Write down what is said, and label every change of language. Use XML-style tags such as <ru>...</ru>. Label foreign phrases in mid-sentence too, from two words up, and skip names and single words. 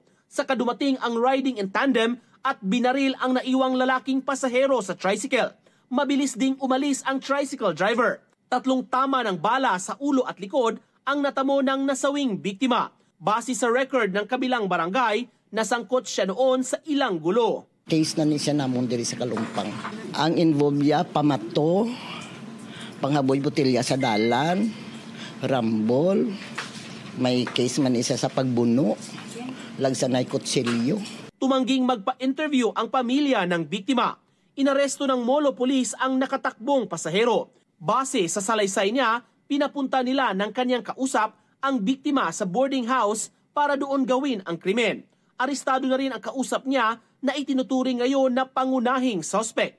<tl>Saka dumating ang riding in tandem at binaril ang naiwang lalaking pasahero sa tricycle. Mabilis ding umalis ang tricycle driver. 3 tama ng bala sa ulo at likod ang natamo ng nasawing biktima. Base sa record ng kabilang barangay, nasangkot siya noon sa ilang gulo.</tl> <hil>Case na ni siya namon diri sa Kalumpang. Ang involved ya pamato, panghaboy botelya sa dalan, rambol, may case man isa sa pagbuno, lagsanay kutsilyo.</hil> <tl>Tumangging magpa-interview ang pamilya ng biktima. Inaresto ng Molo Police ang nakatakbong pasahero. Base sa salaysay niya, pinapunta nila ng kanyang kausap ang biktima sa boarding house para doon gawin ang krimen. Arestado na rin ang kausap niya na itinuturing ngayon na pangunahing suspect.</tl>